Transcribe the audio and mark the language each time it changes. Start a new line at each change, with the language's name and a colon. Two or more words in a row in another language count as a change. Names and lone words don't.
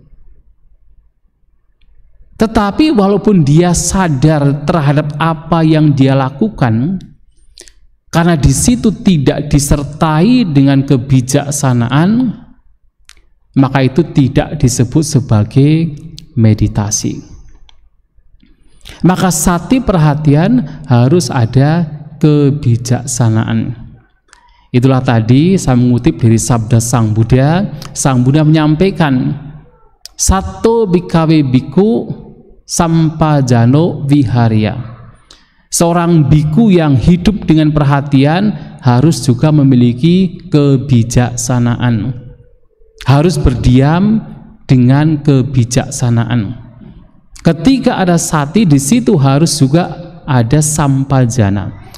Indonesian: Tetapi walaupun dia sadar terhadap apa yang dia lakukan, karena di situ tidak disertai dengan kebijaksanaan, maka itu tidak disebut sebagai meditasi. Maka sati perhatian harus ada kebijaksanaan. Itulah tadi saya mengutip dari sabda Sang Buddha. Sang Buddha menyampaikan,
Pali: Sato bikawe biku sampajano viharya.
Indonesian: Seorang biku yang hidup dengan perhatian harus juga memiliki kebijaksanaan. Harus berdiam dengan kebijaksanaan. Ketika ada sati, di situ harus juga ada sampajana.